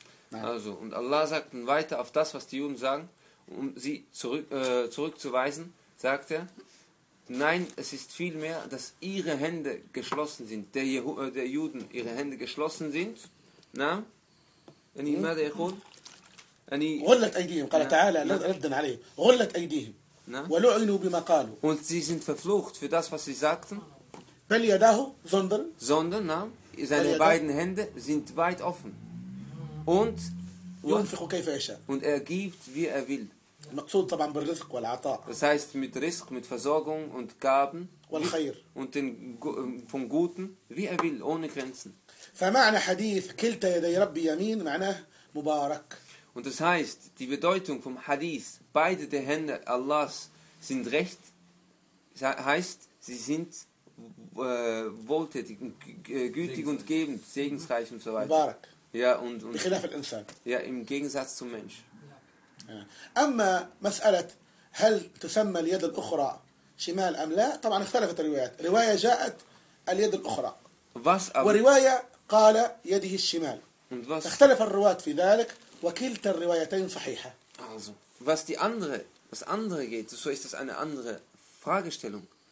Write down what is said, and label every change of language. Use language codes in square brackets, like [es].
[de] Also und Allah sagt weiter auf das, was die Juden sagen, um sie zurückzuweisen, sagt er, nein, es ist vielmehr, dass ihre Hände geschlossen sind, der Juden ihre Hände geschlossen sind. Na, wenn ihr mal erholt, wenn ihr [ar] غلت أيديهم قال تعالى ردا عليه غلت أيديهم ولعنوا بما قالوا. [de] Und sie sind verflucht für das, was sie sagten. [ar] بل يداه [de] sondern. Sondern, na, seine beiden Hände sind weit offen. Und. Und er gibt, wie er will. [ar] مقصود طبعا بالرزق والعطاء. [de] Das heißt mit Rizq, mit Versorgung und Gaben. [ar] والخير. [de] Und den vom Guten, wie er will, ohne Grenzen. [ar] فمعنى حديث كلتا يدي ربي يمين معناه مبارك. [de] Und das heißt, die Bedeutung vom Hadith, beide der Hände Allahs sind recht, heißt, sie sind wohltätig, gütig und gebend, segensreich und so weiter. Mubarak. Ja, und ja, im Gegensatz zum Mensch. [ar] أما مسألة هل تسمى اليد الأخرى شمال أم لا؟ طبعا اختلفت الروايات. رواية جاءت اليد الأخرى. ورواية قال يده الشمال. اختلف الرواة في ذلك وكلتا الروايتين صحيحة. [de] Also, was die andere, was andere geht, so ist das eine andere Fragestellung.